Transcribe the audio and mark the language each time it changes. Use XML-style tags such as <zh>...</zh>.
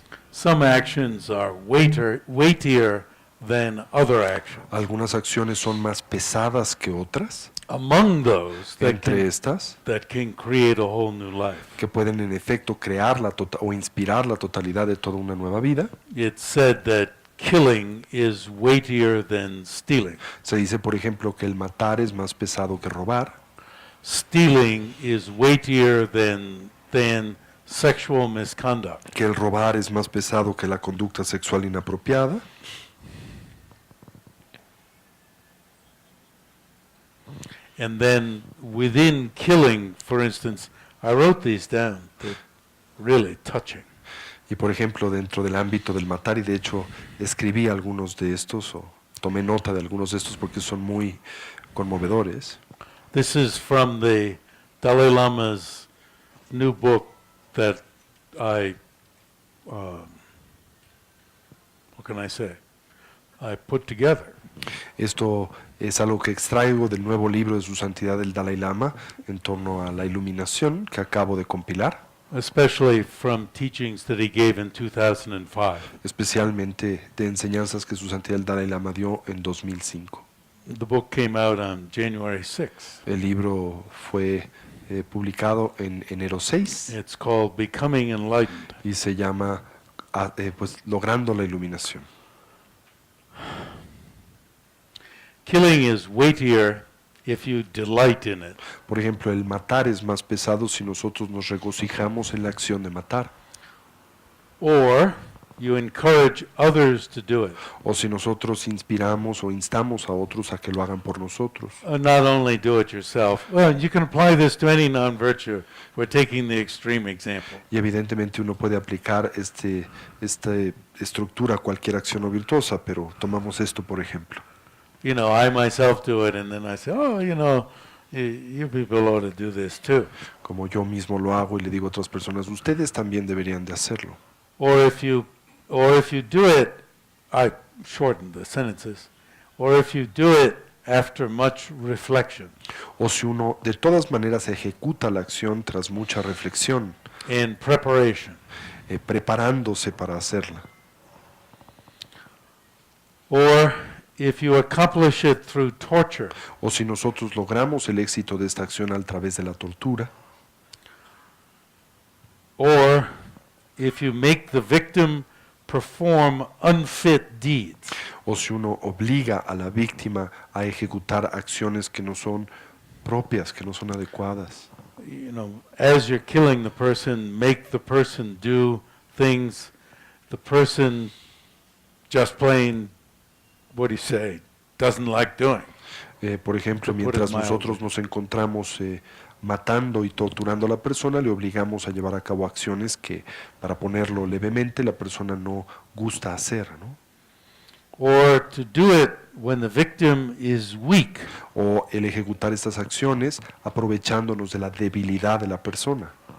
<en>Some actions are weightier than other actions.</en> <es>Algunas acciones son más pesadas que otras,</es> <en>Among those</en> <es>entre estas,</es> <en>that can create a whole new life.</en> <es>que pueden en efecto crear o inspirar la totalidad de toda una nueva vida.</es> <en>It's said that killing is weightier than stealing.</en> <es>Se dice, por ejemplo, que el matar es más pesado que robar,</es> <en>Stealing is weightier than sexual misconduct.</en> <es>que el robar es más pesado que la conducta sexual inapropiada.</es> <en>And then within killing, for instance, I wrote these down. They're really touching.</en> <es>Y por ejemplo, dentro del ámbito del matar, y de hecho escribí algunos de estos, o tomé nota de algunos de estos porque son muy conmovedores.</es> <en>This is from the Dalai Lama's new book that I, what can I say? I put together.</en> <es>Esto es algo que extraigo del nuevo libro de su santidad el Dalai Lama en torno a la iluminación que acabo de compilar,</es> <en>Especially from teachings that he gave in 2005.</en> <es>especialmente de enseñanzas que su santidad el Dalai Lama dio en 2005.</es> <en>The book came out on January 6th.</en> <es>El libro fue publicado en enero 6</es> <en>It's called Becoming Enlightened.</en> <es>y se llama pues, Logrando la Iluminación.</es> <en>Killing is weightier if you delight in it.</en> <es>Por ejemplo, el matar es más pesado si nosotros nos regocijamos en la acción de matar,</es> <en>Or you encourage others to do it.</en> <es>o si nosotros inspiramos o instamos a otros a que lo hagan por nosotros.</es> <en>Not only do it yourself. Well, you can apply this to any non-virtue. We're taking the extreme example.</en> <es>Y evidentemente uno puede aplicar esta estructura a cualquier acción no virtuosa, pero tomamos esto por ejemplo.</es> <en>You know, I myself do it, and then I say, oh, you know, you people ought to do this too.</en> <es>Como yo mismo lo hago y le digo a otras personas, ustedes también deberían de hacerlo.</es> <en>Or if you do it, I shortened the sentences. Or if you do it after much reflection</en> <es>O si uno de todas maneras ejecuta la acción tras mucha reflexión,</es> <en>and preparation.</en> <es>preparándose para hacerla.</es> <en>Or if you accomplish it through torture.</en> <es>O si nosotros logramos el éxito de esta acción a través de la tortura,</es> <en>Or if you make the victim perform unfit deeds.</en> <es>o si uno obliga a la víctima a ejecutar acciones que no son propias, que no son adecuadas.</es> <en>You know, as you're killing the person, make the person do things the person just plain, what do you say, doesn't like doing.</en> <es>Por ejemplo,</es> <en>To put it</en> <es>mientras</es> <en>mildly.</en> <es>nosotros nos encontramos matando y torturando a la persona, le obligamos a llevar a cabo acciones que, para ponerlo levemente, la persona no gusta hacer, ¿no?</es> <en>Or to do it when the victim is weak.</en> <es>O el ejecutar estas acciones aprovechándonos de la debilidad de la persona.</es>